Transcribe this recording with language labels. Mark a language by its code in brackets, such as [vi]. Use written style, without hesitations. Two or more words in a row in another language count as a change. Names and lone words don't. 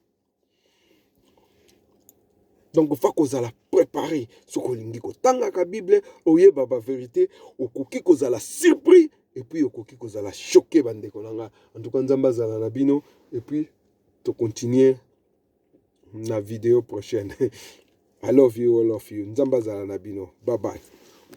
[ln] donc fa kozala préparé soki olingi kotangaka Bible oyeba bavérité okoki kozala [fr] surpris et puis [ln] okoki kozala choqué bandeko na nga [fr] en tout cas [ln] nzambe azala na bino [fr] et puis [ln] tocontinue na [fr] vidéo prochaine [en] I love you, all of you. [ln] Nzamba zala na bino. [en] Bye bye.